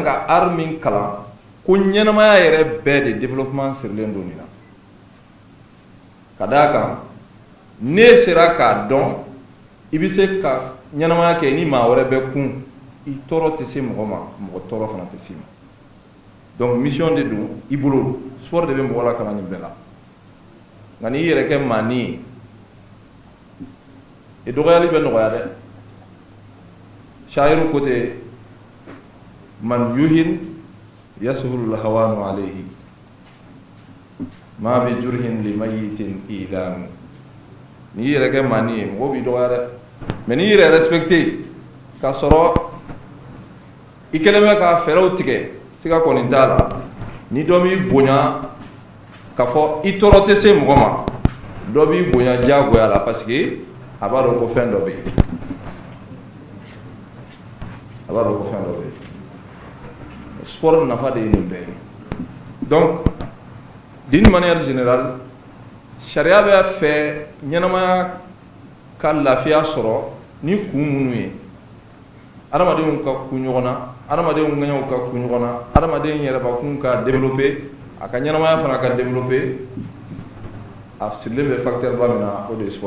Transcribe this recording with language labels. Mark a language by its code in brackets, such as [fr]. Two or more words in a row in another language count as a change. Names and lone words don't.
[bm] ka art min kalan ko ɲɛnamaya yɛrɛ bɛɛ de développement sirilen don nin na ka d'a kan ne sera k'a dɔn i bɛ se ka ɲɛnamaya kɛ ni maa wɛrɛ bɛ kun i tɔɔrɔ tɛ se mɔgɔ ma mɔgɔ tɔɔrɔ fana tɛ se ma donc mission de don i bolo sport de bɛ mɔgɔ la kalan nin bɛɛ la nka n'i yɛrɛ kɛ maani ye i dɔgɔyali bɛ nɔgɔya dɛ shayiru ko ten [ar] من يهن يسهل الهوان عليه ما لجرح بميت إيلام [bm] n'i yɛrɛ kɛ maani ye mɔgɔ b'i dɔgɔya dɛ mais n'i yɛrɛ respecté k'a sɔrɔ i kelen bɛ ka fɛɛrɛw tigɛ siga kɔni t'a la ni dɔ b'i bonya k'a fɔ i tɔɔrɔ tɛ se mɔgɔ ma dɔ b'i bonya diyagoya la parce que a b'a dɔn ko fɛn dɔ bɛ yen a b'a dɔn ko fɛn dɔ bɛ yen sport nafa de ye nin bɛɛ ye donc [fr] d'une manière générale [bm] sariya bɛ fɛ ɲɛnamaya ka lafiya sɔrɔ ni kun minnu ye adamadenw ka ku ɲɔgɔn na adamadenw ŋɛɲɛw ka ku ɲɔgɔn na adamaden yɛrɛbakun ka développer a ka ɲɛnamaya fana ka développer a sirilen bɛ facteur ba min na o de ye sport